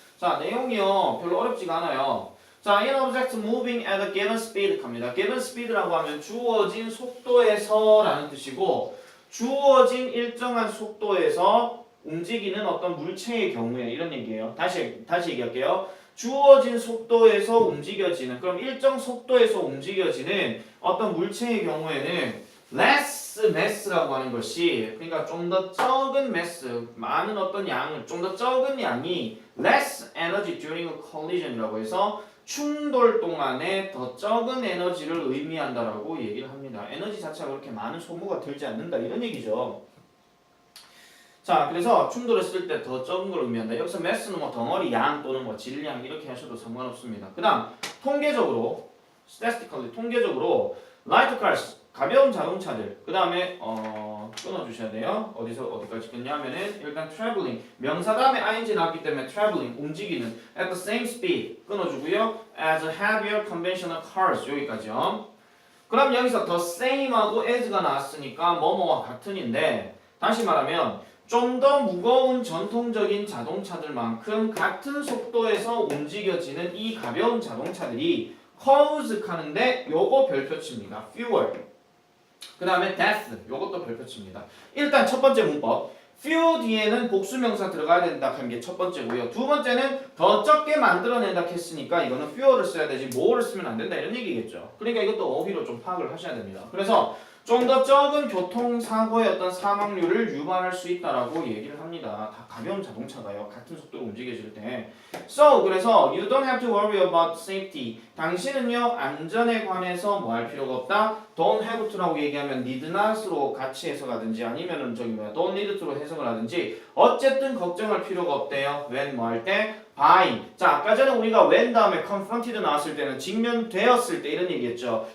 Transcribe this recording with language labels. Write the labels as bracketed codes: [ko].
[ko] 자, 내용이요 별로 어렵지가 않아요. 자, [en] in object moving at a given speed [ko] 합니다. given speed라고 하면 주어진 속도에서라는 뜻이고 주어진 일정한 속도에서 움직이는 어떤 물체의 경우에 이런 얘기예요. 다시 얘기할게요. 주어진 속도에서 움직여지는 그럼 일정 속도에서 움직여지는 어떤 물체의 경우에는 less mass라고 하는 것이 그러니까 좀 더 적은 mass 많은 어떤 양을 좀 더 적은 양이 [en] less energy during a collision [ko] 이라고 해서 충돌 동안에 더 적은 에너지를 의미한다라고 얘기를 합니다. 에너지 자체가 그렇게 많은 소모가 들지 않는다 이런 얘기죠. 자, 그래서 충돌을 쓸 때 더 적은 걸 의미한다. 여기서 mass는 뭐 덩어리 양 또는 뭐 질량 이렇게 하셔도 상관없습니다. 그 다음 통계적으로 statistically 통계적으로 light cars 가벼운 자동차들 그 다음에 끊어주셔야 돼요. 어디까지 끊냐면은 일단 traveling 명사 다음에 ing 나왔기 때문에 traveling 움직이는 [en] at the same speed [ko] 끊어주고요. [en] as heavier conventional cars [ko] 여기까지요. 그럼 여기서 the same하고 as가 나왔으니까 뭐뭐와 같은인데 다시 말하면 좀 더 무거운 전통적인 자동차들만큼 같은 속도에서 움직여지는 이 가벼운 자동차들이 cause 하는데 요거 별표치입니다. fuel 그 다음에 death 요것도 별표치입니다. 일단 첫 번째 문법 few 뒤에는 복수명사 들어가야 된다 하는 게 첫 번째고요. 두 번째는 더 적게 만들어낸다 했으니까 이거는 few를 써야 되지 more를 쓰면 안 된다 이런 얘기겠죠. 그러니까 이것도 어휘로 좀 파악을 하셔야 됩니다. 그래서 좀 더 적은 교통사고의 어떤 사망률을 유발할 수 있다라고 얘기를 합니다. 다 가벼운 자동차가요. 같은 속도로 움직여질 때. [en] So [ko] 그래서 [en] you don't have to worry about safety. [ko] 당신은요 안전에 관해서 뭐 할 필요가 없다. Don't have to라고 얘기하면 [en] need not [ko] 으로 같이 해석하든지 아니면은 [en] don't need to [ko] 로 해석을 하든지 어쨌든 걱정할 필요가 없대요. when 뭐 할 때 by. 자 아까 전에 우리가 when 다음에 confronted 나왔을 때는 직면되었을 때 이런 얘기했죠.